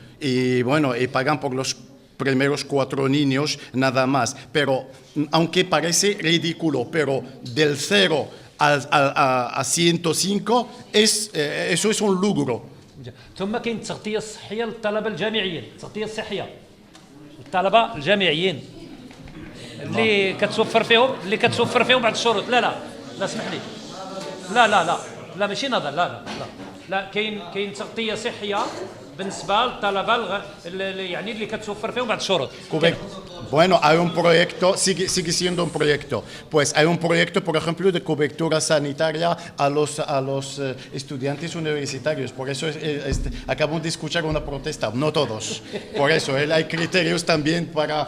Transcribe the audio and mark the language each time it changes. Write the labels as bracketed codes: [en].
[es] Y bueno, y pagan por los primeros 4 niños nada más. Pero, aunque parece ridículo, pero del 0 a 105 eso es un logro. [ar] ثم كاين التغطيه الصحيه للطلبه الجامعيين، التغطيه الصحيه للطلبه الجامعيين اللي كتوفر فيهم بعض الشروط. لا اسمح لي، لا ماشي نظر، لا كاين تغطيه صحيه بالنسبه للطلبه يعني اللي كتوفر فيهم بعض الشروط. [es] Bueno, hay un proyecto, sigue siendo un proyecto. Pues hay un proyecto, por ejemplo, de cobertura sanitaria a los estudiantes universitarios. Por eso acabamos de escuchar una protesta. No todos. Por eso hay criterios también para